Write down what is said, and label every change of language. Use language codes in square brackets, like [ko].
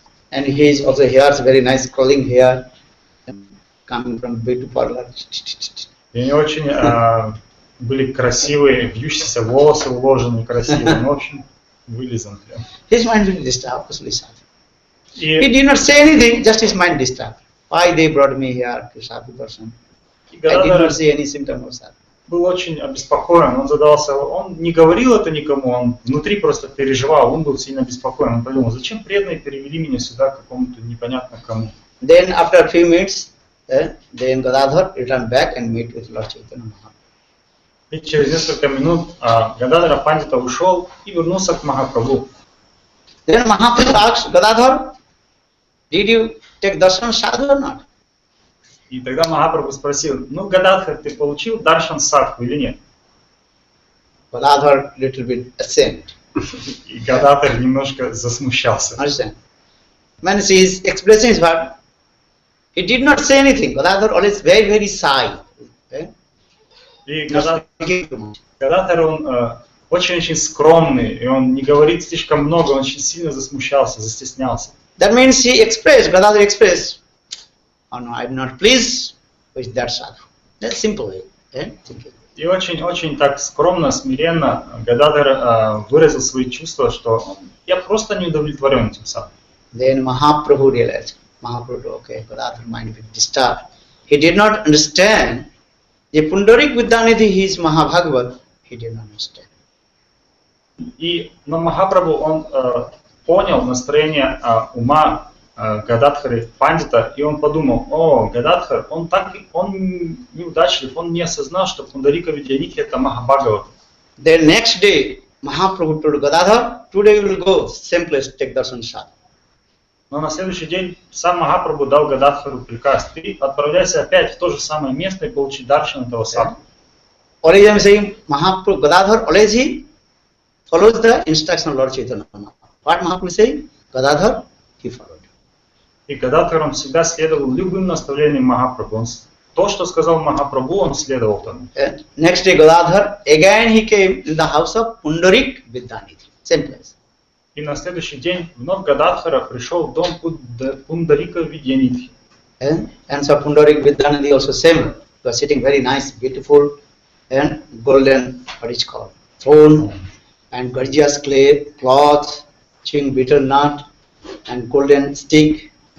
[en] And he is also here, very nice curling hair, coming from beauty parlor. [ru] И они очень были красивые, вьющиеся волосы уложены красивые, в общем, вылизан. [en] His mind was disturbed, obviously sadhu. He did not say anything, just his mind disturbed. Why they brought me here to sadhu darshan? I did not see any symptom of sadhu. [ru] Был очень обеспокоен, он задался, он не говорил это никому, он внутри просто переживал, он был сильно обеспокоен, он подумал, зачем преданные перевели меня сюда к какому-то непонятно кому. [en] Then after a few minutes, then Gadadhar returned back and met with Lord Chaitanya Mahaprabhu. [ru] И через несколько минут Гададхара Пандита ушел и вернулся к Махапрабху. [en] Then Mahaprabhu asked Gadadhar, did you take darshan sadhu or not? [ru] И тогда Махапрабху спросил, ну, Гададхар, ты получил даршан садху или нет? [en] Gadadhar little bit ashamed. [ru] И Гададхар немножко засмущался. [en] Understand? When he is expressing his heart, he did not say anything. Gadadhar always very, very shy. Okay? [ru] И Гададхар, он очень-очень скромный, и он не говорит слишком много, он очень сильно засмущался, застеснялся. [en] That means he expressed, Gadadhar expressed, oh no, I'm not pleased with that sadhu. That's simple way. [ru] И очень-очень так скромно, смиренно Гададхар выразил свои чувства, что я просто не удовлетворен этим садху. [en] Then Mahaprabhu realized, okay, Gadadhar mind was disturbed. He did not understand the Pundarik Vidyanidhi, he is Mahabhagavat, he did not understand. [ru] Но Махапрабху, он понял настроение ума Гададхары Пандита, и он подумал, о, Гададхар, он неудачлив, он не осознал, что Пундарика Видянидхи это Махабхагавата. [en] Then next day, Mahaprabhu told Gadadhar, today we will go, same place, take darshan sadhu. [ru] Но на следующий день сам Махапрабху дал Гададхару приказ, ты отправляйся опять в то же самое место и получи даршан этого садху. [en] Always I am saying, Mahaprabhu, Gadadhar, always he follows the instruction of Lord Chaitanya. What Mahaprabhu is saying? Gadadhar, he followed. [ru] И Гададхар, он всегда следовал любым наставлениям Махапрабху. То, что сказал Махапрабху, он следовал тому. [en] Next day, Gadadhar, again he came to the house of Pundarik Vidyanidhi, same place. [ru] И на следующий день вновь Гададхара пришел в дом Пундарика Видянидхи. [en] And so Pundarik Vidyanidhi also same. He was sitting very nice, beautiful, and golden, what is called, throne, and gorgeous clay, cloth, chewing bitter nut, and golden stick.